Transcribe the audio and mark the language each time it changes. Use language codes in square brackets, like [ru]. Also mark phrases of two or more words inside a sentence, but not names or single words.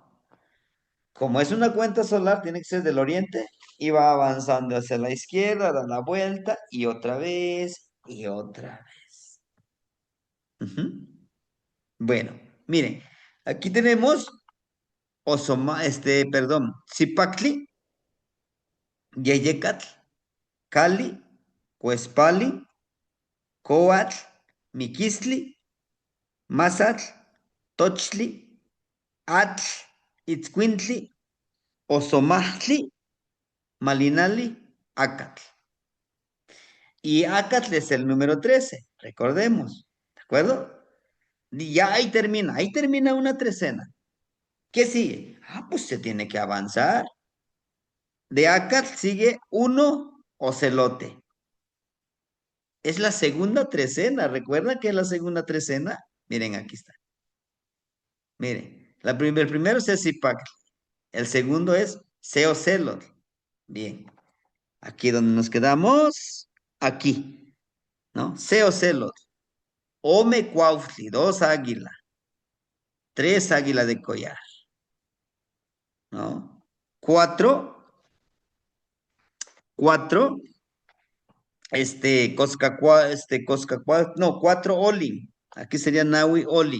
[es] Como es una cuenta solar, tiene que ser del oriente y va avanzando hacia la izquierda, da la vuelta y otra vez y otra vez. Ujú. Bueno, miren, aquí tenemos perdón, [nah] Zipactli, Yeyecatl, Cali, Cuespali, Coatl, Miquistli, Mazatl, Tochtli, Atl, Itzcuintli, Osomachtli, Malinali, Acatl. [es] Y Acatl es el número 13, recordemos, ¿de acuerdo? Y ya ahí termina una trecena. ¿Qué sigue? Ah, pues se tiene que avanzar. De Acatl sigue uno ocelote. Es la segunda trecena. ¿Recuerdan que es la segunda trecena? Miren, aquí está. Miren, el primero es Zipac. El segundo es Seocelot. Bien. Aquí donde nos quedamos. Aquí. ¿No? [nah] Seocelot. Ome Cuautli. [es] Dos águilas. Tres águilas de collar. ¿No? Cuatro. Cuatro. No, cuatro Olin. Aquí sería [nah] Naui Olin.